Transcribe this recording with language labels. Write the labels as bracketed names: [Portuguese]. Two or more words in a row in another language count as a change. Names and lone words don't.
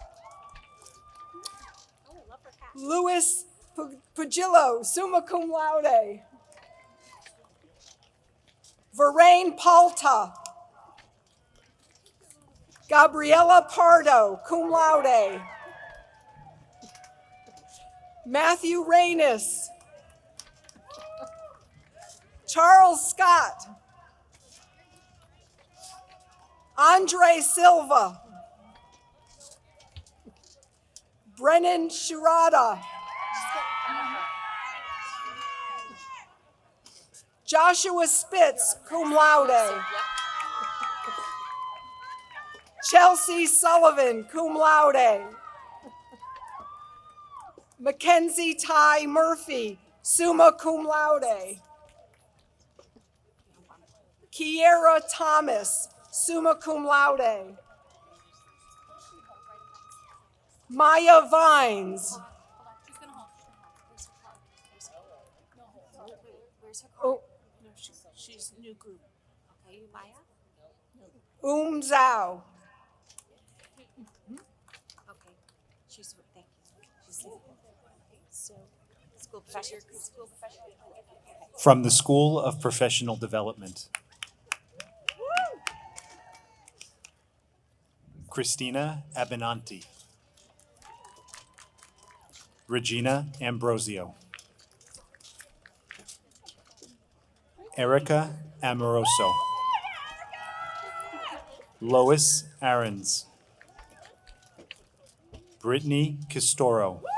[English] Louis Pugillo, [Latin] summa cum laude. [English] Veraine Palta. Gabriela Pardo, [Latin] cum laude. [English] Matthew Reynes. Charles Scott. Andre Silva. Brennan Shirada. Joshua Spitz, [Latin] cum laude. [English] Chelsea Sullivan, [Latin] cum laude. [English] Mackenzie Ty Murphy, [Latin] summa cum laude. [English] Kiera Thomas, [Latin] summa cum laude. [English] Maya Vines. Oh, No, she's new group. Okay, you Maya? Zhao. Okay, she's, thank you. She's, so, school professional. From the School of Professional Development. Christina Abenanti. Regina Ambrosio. Erica Amoroso. Lois Aarons. Brittany Castoro.